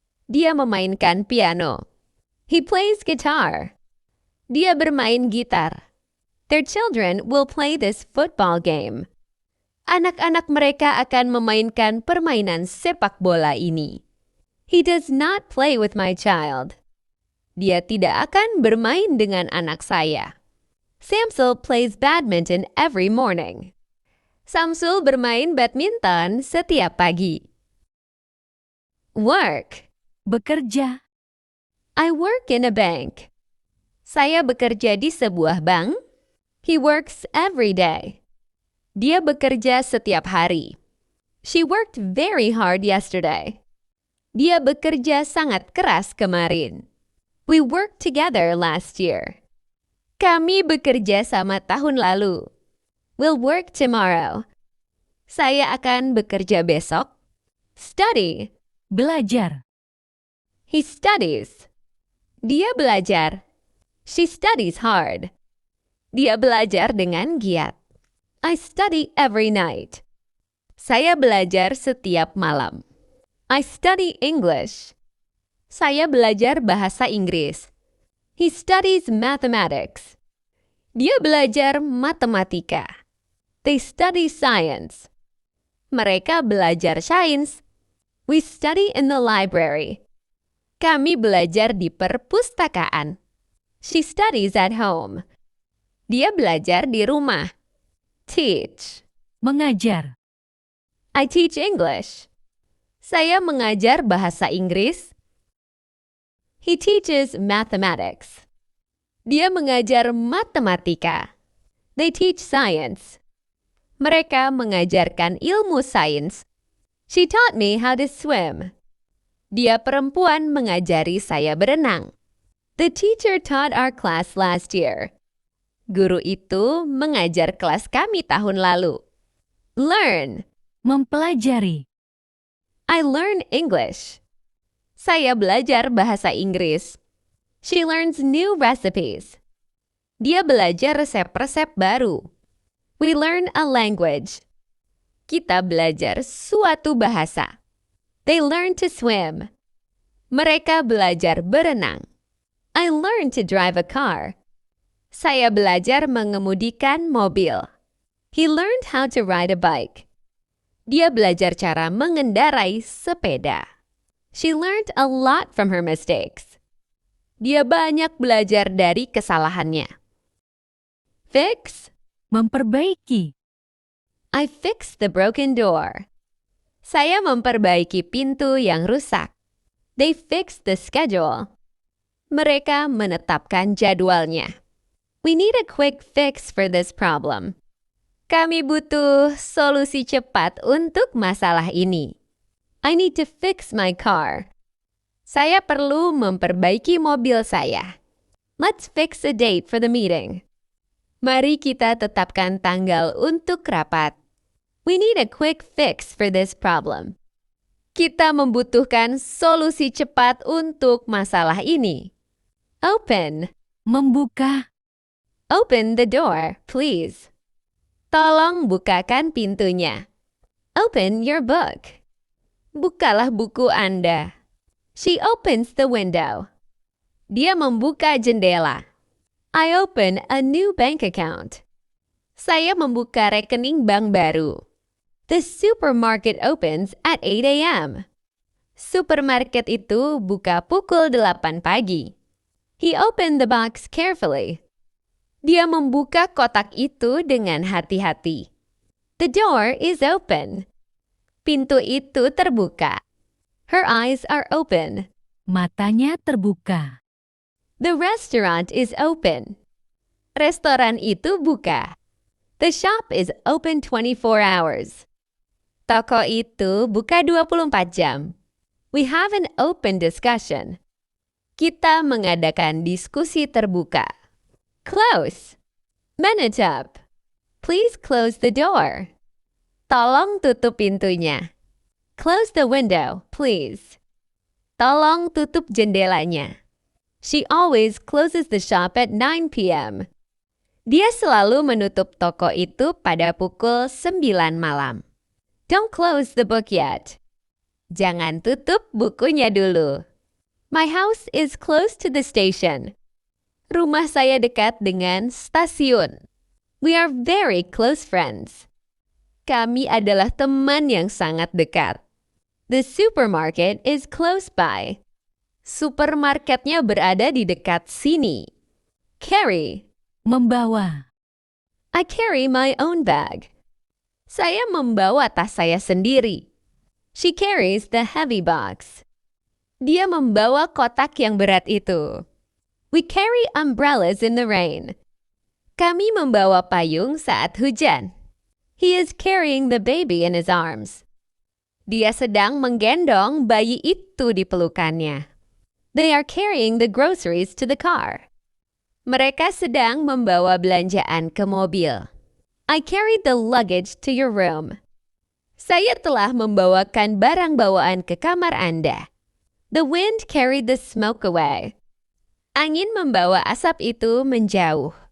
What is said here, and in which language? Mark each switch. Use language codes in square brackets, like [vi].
[id] Dia memainkan piano. [en] He plays guitar. [id] Dia bermain gitar. [en] Their children will play this football game. [id] Anak-anak mereka akan memainkan permainan sepak bola ini. [en] He does not play with my child. [id] Dia tidak akan bermain dengan anak saya. [en] Samsul plays badminton every morning. [id] Samsul bermain badminton setiap pagi. [en] Work. [id] Bekerja. [en] I work in a bank. [id] Saya bekerja di sebuah bank. [en] He works every day. [id] Dia bekerja setiap hari. [en] She worked very hard yesterday. [id] Dia bekerja sangat keras kemarin. [en] We worked together last year. [id] Kami bekerja sama tahun lalu. [en] We'll work tomorrow. [id] Saya akan bekerja besok. [en] Study. [id] Belajar. [en] He studies. [id] Dia belajar. [en] She studies hard. [id] Dia belajar dengan giat. [en] I study every night. [id] Saya belajar setiap malam. [en] I study English. [id] Saya belajar bahasa Inggris. [en] He studies mathematics. [id] Dia belajar matematika. [en] They study science. [id] Mereka belajar sains. [en] We study in the library. [id] Kami belajar di perpustakaan. [en] She studies at home. [id] Dia belajar di rumah. [en] Teach. [id] Mengajar. [en] I teach English. [id] Saya mengajar bahasa Inggris. [en] He teaches mathematics. [id] Dia mengajar matematika. [en] They teach science. [id] Mereka mengajarkan ilmu sains. [en] She taught me how to swim. [id] Dia perempuan mengajari saya berenang. [en] The teacher taught our class last year. [id] Guru itu mengajar kelas kami tahun lalu. [en] Learn. [id] Mempelajari. [en] I learn English. [id] Saya belajar bahasa Inggris. [en] She learns new recipes. [id] Dia belajar resep-resep baru. [en] We learn a language. [id] Kita belajar suatu bahasa. [en] They learn to swim. [id] Mereka belajar berenang. [en] I learn to drive a car. [id] Saya belajar mengemudikan mobil. [en] He learned how to ride a bike. [id] Dia belajar cara mengendarai sepeda. [en] She learned a lot from her mistakes. [id] Dia banyak belajar dari kesalahannya. [en] Fix. [id] Memperbaiki. [en] I fixed the broken door. [id] Saya memperbaiki pintu yang rusak. [en] They fixed the schedule. [id] Mereka menetapkan jadwalnya. [en] We need a quick fix for this problem. [id] Kami butuh solusi cepat untuk masalah ini. [en] I need to fix my car. [id] Saya perlu memperbaiki mobil saya. [en] Let's fix a date for the meeting. [id] Mari kita tetapkan tanggal untuk rapat. [en] We need a quick fix for this problem. [id] Kita membutuhkan solusi cepat untuk masalah ini. [en] Open. [id] Membuka. [en] Open the door, please. [id] Tolong bukakan pintunya. [en] Open your book. [id] Bukalah buku Anda. [en] She opens the window. [id] Dia membuka jendela. [en] I open a new bank account. [id] Saya membuka rekening bank baru. [en] The supermarket opens at 8 a.m. [id] Supermarket itu buka pukul 8 pagi. [en] He opened the box carefully. [id] Dia membuka kotak itu dengan hati-hati. [en] The door is open. [id] Pintu itu terbuka. [en] Her eyes are open. [id] Matanya terbuka. [en] The restaurant is open. [id] Restoran itu buka. [en] The shop is open 24 hours. [id] Toko itu buka 24 jam. [en] We have an open discussion. [id] Kita mengadakan diskusi terbuka. [en] Close. [id] Menetap. [en] Please close the door. [id] Tolong tutup pintunya. [en] Close the window, please. [id] Tolong tutup jendelanya. [en] She always closes the shop at 9 p.m. [id] Dia selalu menutup toko itu pada pukul 9 malam. [en] Don't close the book yet. [id] Jangan tutup bukunya dulu. [en] My house is close to the station. [id] Rumah saya dekat dengan stasiun. [en] We are very close friends. [id] Kami adalah teman yang sangat dekat. [en] The supermarket is close by. [id] Supermarketnya berada di dekat sini. [en] Carry. [id] Membawa. [en] I carry my own bag. [id] Saya membawa tas saya sendiri. [en] She carries the heavy box. [id] Dia membawa kotak yang berat itu. [en] We carry umbrellas in the rain. [id] Kami membawa payung saat hujan. [en] He is carrying the baby in his arms. [id] Dia sedang menggendong bayi itu di pelukannya. [en] They are carrying the groceries to the car. [id] Mereka sedang membawa belanjaan ke mobil. [en] I carried the luggage to your room. [id] Saya telah membawakan barang bawaan ke kamar Anda. [en] The wind carried the smoke away. [id] Angin membawa asap itu menjauh.